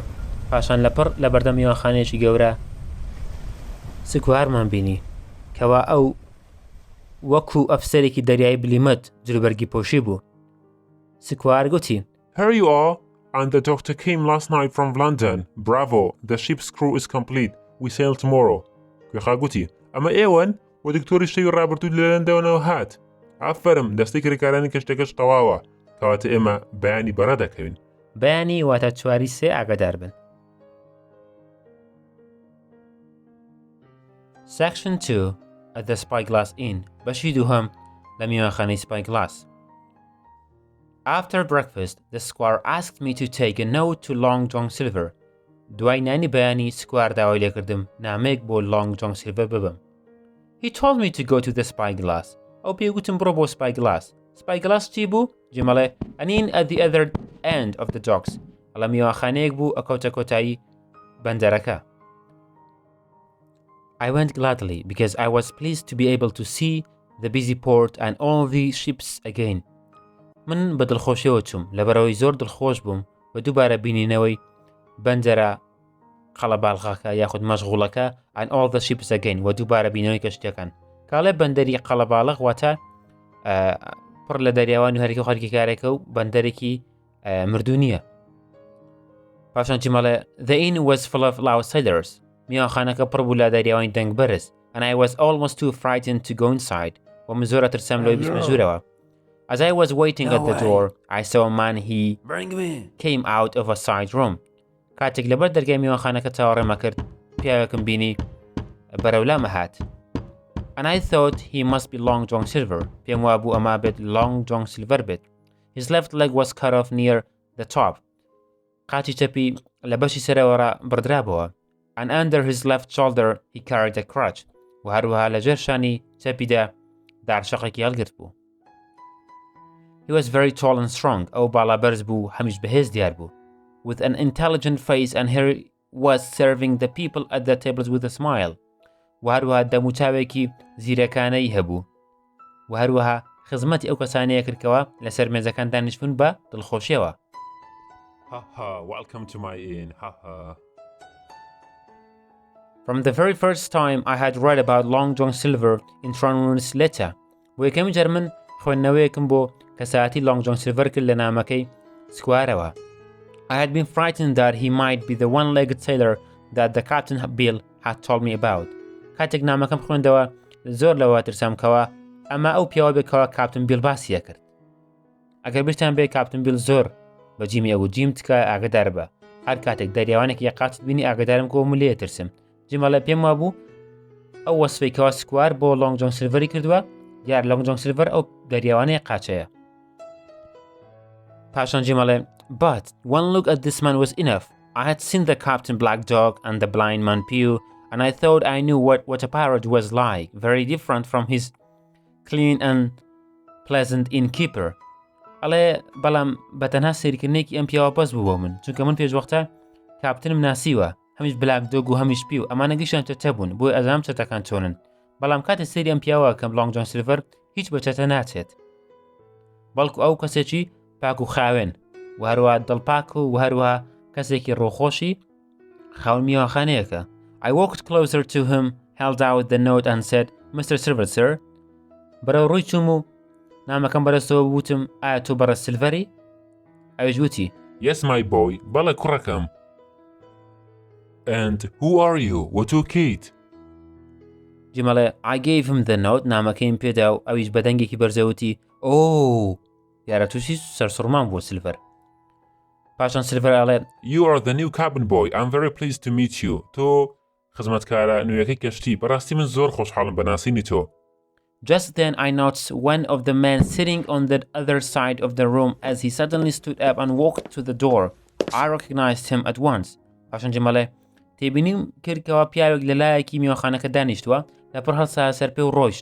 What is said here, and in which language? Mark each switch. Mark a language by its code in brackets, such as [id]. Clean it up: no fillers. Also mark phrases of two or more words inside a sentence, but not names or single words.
[ckb] پاشان لەپڕ لە بەردەم میوانخانەیەکی گەورە سکوایەرمان بینی کەوا ئەو وەکو ئەفسەرێکی دەریایی بلیمت جلوبەرگی پۆشی بوو. سکوایەر گوتی [en] Here you are, and the doctor came last night from London. Bravo, the ship's crew is complete. We sail tomorrow. [ckb] گوێخا گوتی ئەمە ئێوەن و دکتۆری شەوی ڕابردوو لە لەندەنەوە هات. ئافەرم دەستەی کرێکارانی کەشتەکەش تەواوە کەواتە ئێمە بەیانی بەڕە دەکەوین. بەیانی واتە 4/3 ئاگادار بن. [en] Section 2 at the Spyglass Inn. [ckb] بەشی دووهەم لە میوانخانەی Spyglass. [en] After breakfast, the Squire asked me to take a note to Long John Silver. [ckb] دوای نانی بەیانی سکوایەر داوای لێکردم نامەیەک بۆ Long John Silver ببم. [en] He told me to go to the Spyglass. [ckb] ئەو پێگوتم بڕۆ بۆ Spyglass. Spyglass چی بوو؟ [en] جیمەڵێ an inn at the other end of the docks. [ckb] ئەڵە میوانخانەیەک بوو ئەکەوتە کۆتایی بەندەرەکە. [en] I went gladly because I was pleased to be able to see the busy port and all the ships again. [ckb] من بە دڵخۆشیەوە چوم لەبەرەوەی زۆر دڵخۆش بووم بە دووبارە بینینەوەی بەندەرە قەڵەباڵغاکە یاخود مەشغوڵەکە [en] and all the ships again [ckb] و دووبارە بینەوەی کەشتەکان. کاڵێ بەندەری قەڵەباڵغ واتە پڕ لە دەریاوان و هەرێکی خەڵکی کارێکە و بەندەرێکی مردوو نییە. پاشان چیمەڵێ [en] The inn was full of loud sailors. [ckb] میوانخانەکە پڕ بوو لە دەریاوانی دەنگ بەرز [en] and I was almost too frightened to go inside. [ckb] و من زۆر ئەترسام لەوەی بچمە ژوورەوە. [en] As I was waiting at the door, I saw a man. He came out of a side room. [ckb] کاتێک لەبەر دەرگای میوانخانەکە چاوەڕێمە کرد پیاوێکم بینی بەرەولامە هات. [en] And I thought he must be Long John Silver. [ckb] پێم وا بوو ئەما بێت Long John Silver بێت. [en] His left leg was cut off near the top. [ckb] قاچی چەپی لە بەشی سەرەوەڕە بڕدرابەوە. [en] And under his left shoulder he carried a crutch. [ckb] و هەروەها لە ژێر شانی چەپیدا دارشەقێکی هەڵگرت بوو. [en] He was very tall and strong. [ckb] ئەو باڵابەرز بوو هەمیش بەهێز دیار بوو. [en] With an intelligent face and he was serving the people at the tables with a smile. [ckb] و هەروەها دەموچاوێکی زیرەکانەی هەبوو. و هەروەها خزمەتی ئەو کەسانەیە کردکەوە لەسەر مێزەکان دانیشتبوون بە دڵخۆشیەوە. [en] Ha ha, welcome to my inn. Ha ha. From the very first time I had read about Long John Silver in Tronwini's letter. [ckb] بۆ یەکەمی جار من خوێندنەوەیەکم بۆ کەساتی Long John Silver کرد لە نامەکەی سکوایەرەوە. [en] I had been frightened that he might be the one-legged sailor that the Captain Bill had told me about. [ckb] کاتێک نامەکەم خوێندەوە زۆر لەوە ترسام کەوە ئەمە ئەو پیاوە بێکەوە کاپتن بیل باسیە کرد. ئەگەر بیرتان بێ کاپتن بیل زۆر بە جیمی ئەو جیم تکە ئاگدار بە. هەر کاتێک دەریاوانێک یەقاتت بینی ئاگدارم کۆ لێ ترسم. جیمەڵێ پێم وابوو ئەو وەسفەی کەوا سکوار بۆ لۆنگ جۆن سیلڤەری کردووە یار لۆنگ جۆن سیلڤەر ئەو دەریاوانەیە قاچەیە. پاشان جیمەڵێ [en] But one look at this man was enough. I had seen the Captain Black Dog and the Blind Man Pew, and I thought I knew what a pirate was like, very different from his clean and pleasant innkeeper. [ckb] ئەڵێ بەڵام بەتەنها سەیرکردنێکی ئەم پیاوە بەس بوو بۆ من چونکە من پێشوەختە کاپتنم ناسیوە هەمیش بلاک دۆگ و هەمیش پی و ئەمانە گەیشتیان چەتە بوون بۆی ئەزانم چەتەکان چۆنن بەڵام کاتێ سەیری ئەم پیاوە کەم لۆنگ جۆن سیلڤەر هیچ بە چەتە ناچێت بەڵکو ئەو کەسێکی پاک و خاوێن و هەروە دڵپاک و هەروە کەسێکی ڕۆخۆشی خاون میوانخانەیەکە. [en] I walked closer to him, held out the note and said, Mr. Silver, sir. [ckb] بەرەو ڕووی چووم و نامەکەم بەرەستەوە وتم ئایا تۆ بەڕە سیلڤەری؟ ئەویش وتی [en] Yes, my boy. [ckb] بەڵێ کوڕەکەم. [en] And who are you? [ckb] وتو کیت؟ جیمەڵێ [en] I gave him the note [ckb] نامەکەیم پێدا و ئەویش بە دەنگێکی بەرزەوتی یارە تووشی سەرسوڕمان بووە سیلڤەر. پاشان سیلڤەر ئەڵێ [en] You are the new cabin boy. I'm very pleased to meet you. [ckb] تۆ خزمەتکارە نوێیەکەی کەشتی بەڕاستی من زۆر خۆشحاڵم بە ناسینی تۆ. [en] Just then I noticed one of the men sitting on the other side of the room as he suddenly stood up and walked to the door. I recognized him at once. [ckb] پاشان جیمەڵێ تێبینیم کردکەوە پیاوێک لە لایەکی میوانخانەکە دانیشتووە لەپڕ هەڵسا سەر پێ و ڕۆیشت.